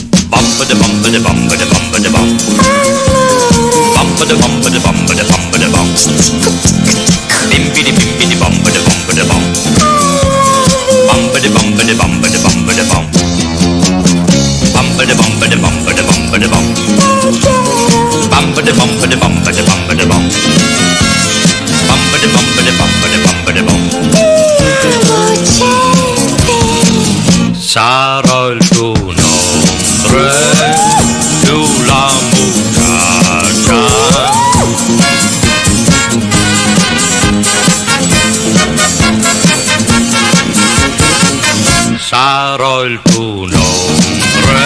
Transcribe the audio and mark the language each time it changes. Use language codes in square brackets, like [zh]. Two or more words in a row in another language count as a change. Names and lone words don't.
[it] Bum ba da bum ba da bum ba da bum ba da bum. Bum ba da bum ba da bum ba da bum ba da bum. Bimbidi bimbidi bombidi bombidi bom. Bombidi bombidi bombidi bombidi bom. Bombidi bombidi bombidi bombidi bom. Bombidi bombidi bombidi bombidi bom. Bombidi bombidi bombidi bombidi bom. Sarò il tuo nome, tu [es] la muchacha. [it] Sarò il tuo nome,